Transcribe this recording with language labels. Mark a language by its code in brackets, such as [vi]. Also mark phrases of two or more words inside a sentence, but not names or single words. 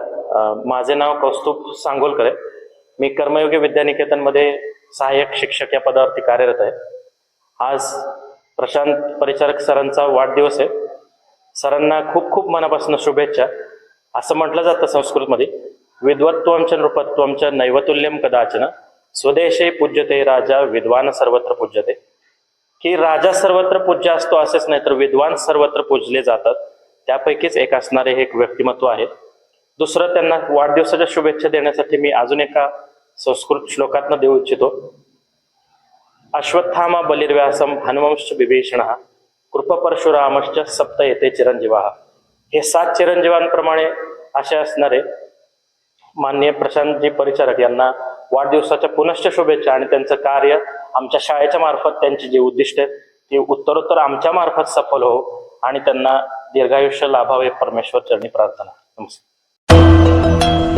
[mr] माझे नाव कौस्तुभ सांगोलकर आहे. मी कर्मयोगी विद्यानिकेतनमध्ये सहाय्यक शिक्षक या पदावरती कार्यरत आहे. आज प्रशांत परिचारक सरांचा वाढदिवस आहे. सरांना खूप खूप मनापासून शुभेच्छा. असं म्हटलं जातं संस्कृतमध्ये, [sa] विद्वत्वं च नृपत्वं च नैवतुल्यं कदाचन स्वदेशे पूज्यते राजा विद्वान सर्वत्र पूज्यते. [mr] की राजा सर्वत्र पूज्य असतो असेच नाही तर विद्वान सर्वत्र पूजले जातात, त्यापैकीच एक असणारे हे एक व्यक्तिमत्व आहे. दुसरं, त्यांना वाढदिवसाच्या शुभेच्छा देण्यासाठी मी अजून एका संस्कृत श्लोकातनं देऊ इच्छितो. [sa] अश्वत्थामा बलिर्व्यासम हनुवंश विभीषण कृप परशुरामश्च सप्त येते चिरंजीवा. [mr] हे 7 चिरंजीवांप्रमाणे असे असणारे माननीय प्रशांतजी परिचारक यांना वाढदिवसाच्या पुनश्च शुभेच्छा. आणि त्यांचं कार्य आमच्या शाळेच्या मार्फत त्यांची जी उद्दिष्ट आहेत ती उत्तरोत्तर आमच्या मार्फत सफल हो आणि त्यांना दीर्घायुष्य लाभावे परमेश्वर चरणी प्रार्थना.